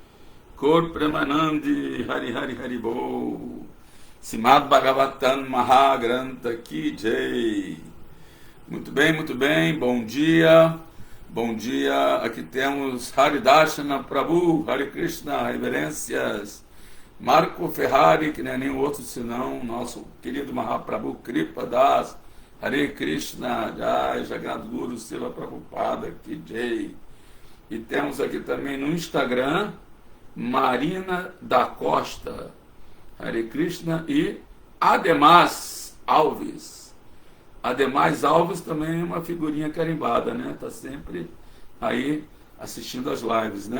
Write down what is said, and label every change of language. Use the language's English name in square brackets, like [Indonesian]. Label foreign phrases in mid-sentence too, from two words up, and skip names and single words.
[Sanskrit] Kor Premanandi, Hari Hari Haribol, Simad Bhagavatam Mahagranta, Ki Jai. [Portuguese] Muito bem, bom dia, aqui temos Haridashana Prabhu, [Sanskrit] Hare Krishna, [Portuguese] reverências, Marco Ferrari, que não é nenhum outro senão nosso querido Mahaprabhu Kripa Das, [Sanskrit] Hare Krishna, [Portuguese] Jai, Jagannath Guru, Srila Prabhupada, [Sanskrit] Ki Jai. [Portuguese] E temos aqui também no Instagram, Marina da Costa, [Sanskrit] Hare Krishna, [Portuguese] e Ademais Alves. Ademais Alves também é uma figurinha carimbada, né? Está sempre aí assistindo as lives, né?